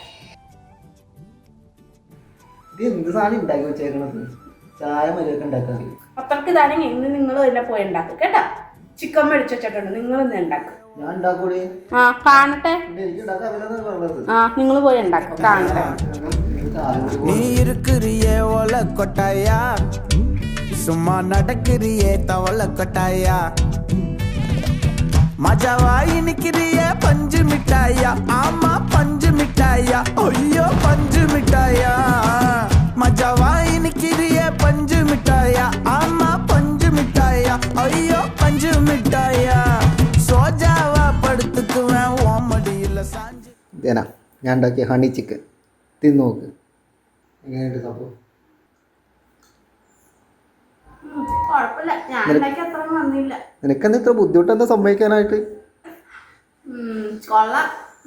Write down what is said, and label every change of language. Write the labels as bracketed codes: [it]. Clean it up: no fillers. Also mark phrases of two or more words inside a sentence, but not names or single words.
[ml] ഇത് എന്ത് സാധനം ഉണ്ടാക്കി വെച്ചേക്കണത്? ചായ മര്യാദക്ക് ഉണ്ടാക്കാൻ അറിയും. അത്രക്ക് ഇതാണെങ്കിൽ ഇന്ന് നിങ്ങൾ തന്നെ പോയി ഉണ്ടാക്കും കേട്ടോ. ചിക്കൻ മേടിച്ച് വെച്ചിട്ടുണ്ട്, നിങ്ങൾ ഇന്ന് ഉണ്ടാക്കും. ഞാൻ ഉണ്ടാക്കൂടി. ആ കാണട്ടെ. എനിക്ക് ഉണ്ടാക്കാൻ അറിയില്ലെന്നാണ് പറഞ്ഞത്. ആ നിങ്ങൾ പോയി ഉണ്ടാക്കും, കാണട്ടെ. [ta] நீ இருக்கிறியே ஒல கொட்டாயா, சும்மா நடக்கிறியே தவள கொட்டாயா, மஜாவாய் நிக்கிறியே பஞ்சு மிட்டாயா, ஆமா பஞ்சு மிட்டாயா, ஐயோ பஞ்சு மிட்டாயா, மஜாவாய் நிக்கிறியே பஞ்சு மிட்டாயா, ஆமா பஞ்சு மிட்டாயா, ஐயோ பஞ்சு மிட்டாயா, சோஜாவா படுத்துக்குவேன் ஓமடியில சாஞ்சு. [ml] ഇതേനാ ഞാൻ ഉണ്ടാക്കിയ ഹണി ചിക്കൻ തിന്നു നോക്ക്. എങ്ങനെയുണ്ട് സംഭവം? കുഴപ്പമില്ല, ഞാൻ ഉണ്ടാക്കി അത്ര വന്നില്ല. നിനക്കെന്താ ഇത്ര ബുദ്ധിമുട്ടെന്താ സമ്മതിക്കാനായിട്ട്? കൊള്ളാം.